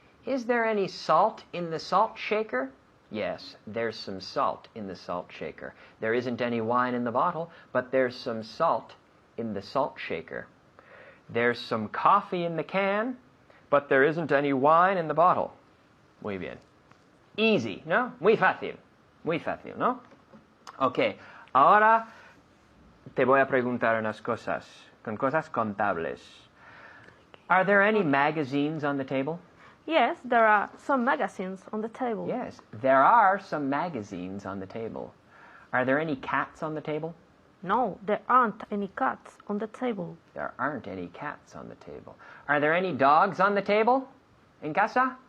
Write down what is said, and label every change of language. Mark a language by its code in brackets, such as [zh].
[en] Is there any salt in the salt shaker? Yes, there's some salt in the salt shaker. There isn't any wine in the bottle, but there's some salt in the salt shaker. There's some coffee in the can, but there isn't any wine in the bottle. [es] Muy bien. Easy, ¿no? Muy fácil, ¿no? Ok, ahora te voy a preguntar unas cosas, con cosas contables. [en] Are there any magazines on the table? Yes, there are some magazines on the table. Yes, there are some magazines on the table. Are there any cats on the table? No, there aren't any cats on the table. There aren't any cats on the table. Are there any dogs on the table? [es] En casa?